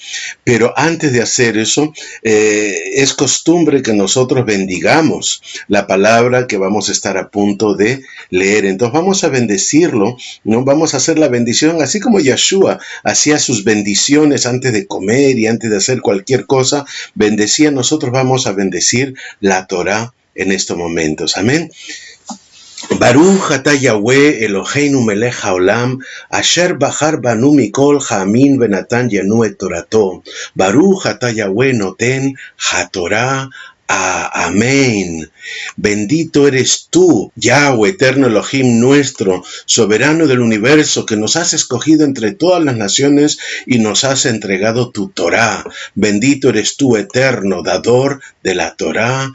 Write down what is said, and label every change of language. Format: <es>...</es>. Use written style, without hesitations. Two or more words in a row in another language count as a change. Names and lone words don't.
<es>Pero antes de hacer eso, es costumbre que nosotros bendigamos la palabra que vamos a estar a punto de leer. Entonces vamos a bendecirlo, ¿no? Vamos a hacer la bendición, así como Yeshua hacía sus bendiciones antes de comer y antes de hacer cualquier cosa, bendecía. Nosotros vamos a bendecir la Torá en estos momentos. Amén.</es> <he>ברוך אתה יהוה אלוהינו מלך העולם, אשר בחר בנו מכל העמים ונתן לנו את תורתו. ברוך אתה יהוה נותן התורה. Amén.</he> <es>Bendito eres tú, Yahweh, eterno Elohim nuestro, soberano del universo, que nos has escogido entre todas las naciones y nos has entregado tu Torá. Bendito eres tú, eterno, dador de la Torá.</es>